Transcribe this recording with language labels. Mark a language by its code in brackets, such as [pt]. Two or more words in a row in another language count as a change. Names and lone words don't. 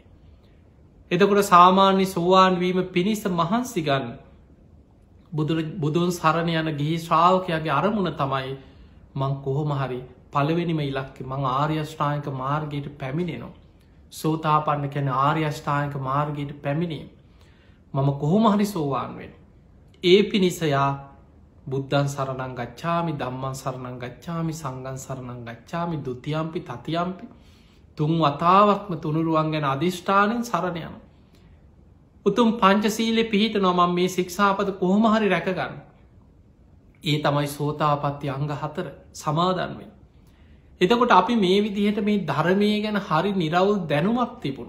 [si] එතකොට සාමාන්‍ය සෝවාන් වීම පිණිස මහන්සි ගන්න බුදුන් සරණ යන ගිහි ශ්‍රාවකයාගේ අරමුණ තමයි මං කොහොම හරි පළවෙනිම ඉලක්කේ මං ආර්ය අෂ්ටාංගික මාර්ගයට පැමිණෙනවා. සෝතාපන්න කියන ආර්ය අෂ්ටාංගික මාර්ගයට පැමිණීම. මම කොහොම හරි සෝවාන් වෙනවා. ඒ පිණිස යා [pi] බුද්ධං සරණං ගච්ඡාමි ධම්මං සරණං ගච්ඡාමි සංඝං සරණං ගච්ඡාමි ဒ ුතියම්පි තතියම්පි [si] තුන් වතාවක්ම තුනුරුවන් ගැන අධිෂ්ඨානයෙන් සරණ යනවා. උතුම් පංචශීලයේ පිහිටනවා මම මේ ශික්ෂාපද කොහොම හරි රැකගන්න. ඒ තමයි සෝතාපට්ටි අංග 4 සමාදන් වෙන්නේ. එතකොට අපි මේ විදිහට මේ ධර්මය ගැන හරි නිරවුල් දැනුමක් තිබුණු.